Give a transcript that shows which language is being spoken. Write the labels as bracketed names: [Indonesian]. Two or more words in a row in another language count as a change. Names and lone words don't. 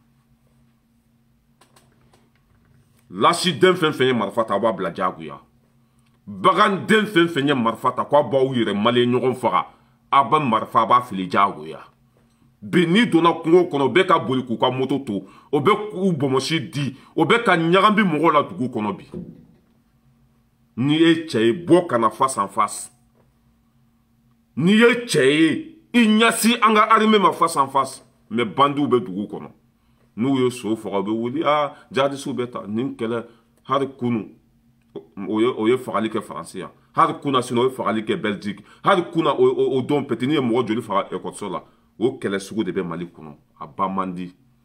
[Bambara] lasiden fɛn fɛn ye marifa ta a b'a bila jagoya bagan den fɛn fɛn ye marifa ta k'a b'aw yɛrɛ mali ɲɔgɔn faga a bɛ marifa a b'a fili jagoya bi n'i donna kungo kɔnɔ o bɛ ka boli k'u ka moto to o bɛ k'u bɔnmɔsi di o bɛ ka ɲagami mɔgɔw la dugu kɔnɔ bi n'i ye cɛ ye bɔ kana [French] face en face [Bambara] n'i ye cɛ ye i ɲɛsin an ka armée ma [French] face en face [Bambara] mais bandiw bɛ dugu kɔnɔ n'u ye so faga u bɛ wuli jadisiw bɛ taa nin kɛlɛ hali kunu o ye fagali kɛ faransi yan hali kuna sini o ye fagali kɛ Belgique hali kuna o don peti n'i ye mɔgɔ joli faga ekɔliso la o kɛlɛ sugu de bɛ Mali kɔnɔ a ba man di